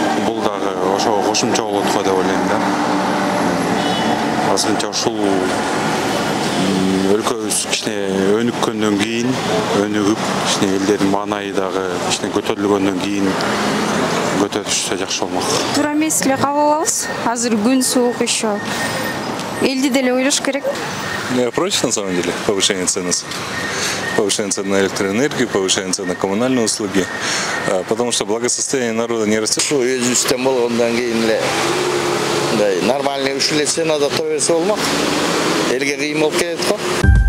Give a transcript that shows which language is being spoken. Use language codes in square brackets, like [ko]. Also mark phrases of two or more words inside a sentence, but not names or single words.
[ky] Бул дагы ошого кошумча болот го деп ойлойм да. Азырынча ушул өлкөбүз кичине өнүккөндөн кийин, өнүгүп, кичине элдердин маанайы дагы кичине көтөрүлгөндөн кийин көтөрүлүшсө жакшы болмок. Туура эмес эле кабыл алабыз. Азыр күн суук еще. Элди деле ойлош керек. [ru] Я против, на самом деле, повышения цен на электроэнергию, повышения цен на коммунальные услуги, потому что благосостояние народа не растет. [ky] Өзүбүздөн болгондон кийин эле нормальный үш эле ценада той берсе болмок. Элге кыйын болуп кетет го.